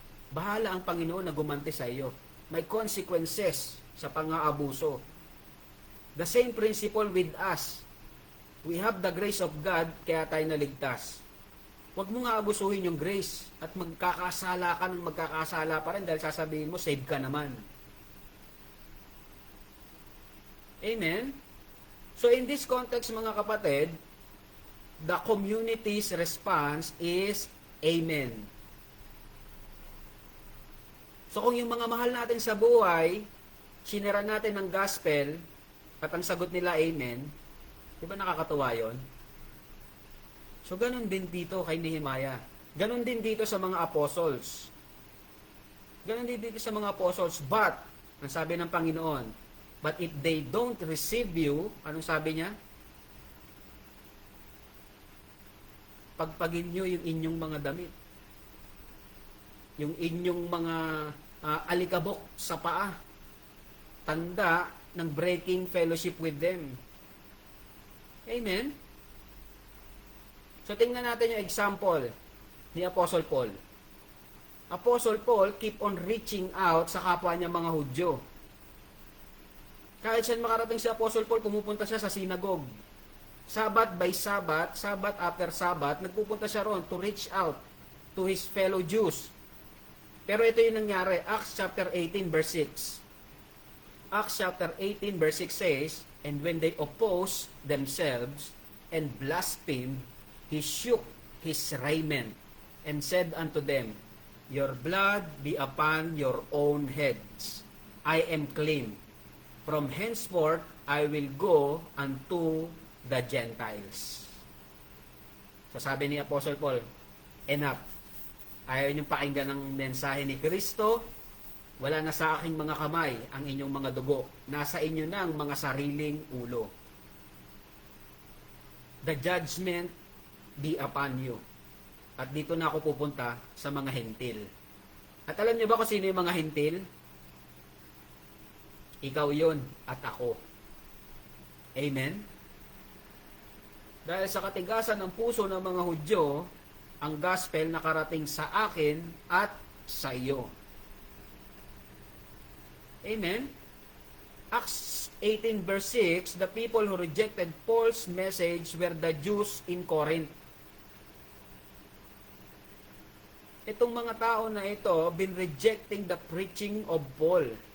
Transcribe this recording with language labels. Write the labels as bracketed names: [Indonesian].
[Filipino] Bahala ang Panginoon na gumanti sa iyo. May consequences sa pang-aabuso. [English] The same principle with us. We have the grace of God, [Filipino] kaya tayo naligtas. Huwag mo nga abusuhin yung grace at magkakasala ka ng magkakasala pa rin dahil sasabihin mo, save ka naman. [English] Amen? So in this context, [Filipino] mga kapatid, [English] the community's response is Amen. [Filipino] So kung yung mga mahal natin sa buhay, sinira natin ng gospel, at ang sagot nila Amen, di ba nakakatuwa yun? So ganun din dito kay Nehemiah. Ganun din dito sa mga apostles. Ganun din dito sa mga apostles. But, ang sabi ng Panginoon, [English] but if they don't receive you, [Filipino] anong sabi niya? Pagpagin nyo yung inyong mga damit. Yung inyong mga alikabok sa paa. Tanda ng [English] breaking fellowship with them. [Filipino] Amen? So, tingnan natin yung example ni Apostle Paul. [English] Apostle Paul keep on reaching out [Filipino] sa kapwa niya mga Hudyo. Kahit saan makarating si Apostle Paul, pumupunta siya sa synagogue. Sabat by Sabat, Sabat after Sabat, nagpupunta siya ron [English] to reach out to his fellow Jews. [Filipino] Pero ito yung nangyari, Acts chapter 18 verse 6. [English] Acts chapter 18 verse 6 says, and when they opposed themselves and blasphemed, he shook his raiment and said unto them, your blood be upon your own heads. I am clean. From henceforth, I will go unto the Gentiles. [Filipino] So sabi ni Apostle Paul, enough. Ayaw niyong pakinggan ng mensahe ni Kristo. Wala na sa aking mga kamay ang inyong mga dugo. Nasa inyo na ang mga sariling ulo. [English] The judgment be upon you. [Filipino] At dito na ako pupunta sa mga hentil. At alam niyo ba kung sino yung mga hentil? Ikaw yun at ako. Amen? Dahil sa katigasan ng puso ng mga Hudyo, ang gospel nakarating sa akin at sa iyo. [English] Amen? Acts 18 verse 6, the people who rejected Paul's message were the Jews in Corinth. [Filipino] Itong mga tao na ito [English] been rejecting the preaching of Paul.